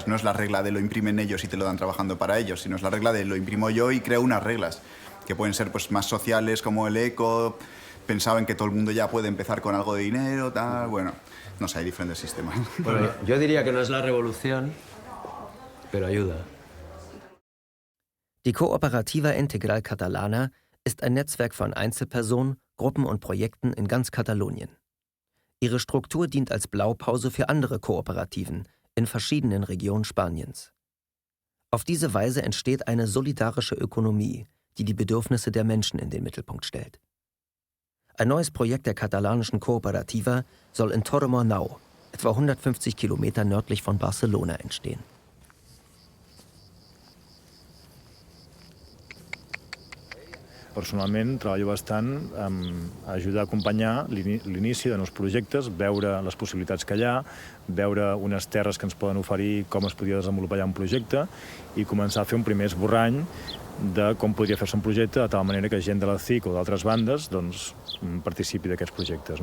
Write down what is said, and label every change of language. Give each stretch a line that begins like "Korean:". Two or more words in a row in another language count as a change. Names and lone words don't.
Spanish: No es la regla de lo imprimen ellos y te lo dan trabajando para ellos, sino es la regla de lo imprimo yo y creo unas reglas que pueden ser pues, más sociales, como el eco. Pensaba en que todo el mundo ya puede empezar con algo de dinero, tal, bueno, no sé, hay diferentes sistemas. Bueno, yo diría que no es la revolución, pero ayuda.
German: Die Cooperativa Integral Catalana ist ein Netzwerk von Einzelpersonen, Gruppen und Projekten in ganz Katalonien. Ihre Struktur dient als Blaupause für andere Kooperativen in verschiedenen Regionen Spaniens. Auf diese Weise entsteht eine solidarische Ökonomie, die die Bedürfnisse der Menschen in den Mittelpunkt stellt. Ein neues Projekt der katalanischen Cooperativa soll in Torremornau, etwa 150 Kilometer nördlich von Barcelona, entstehen.
Catalan: Personalment treballo bastant en ajudar a acompanyar l'inici de nous projectes, veure les possibilitats que hi ha, veure unes terres que ens poden oferir, com es podria desenvolupar allà un projecte i començar a fer un primer esborrany de com podria fer-se un projecte de tal manera que gent de la CIC o d'altres bandes doncs, participi d'aquests projectes.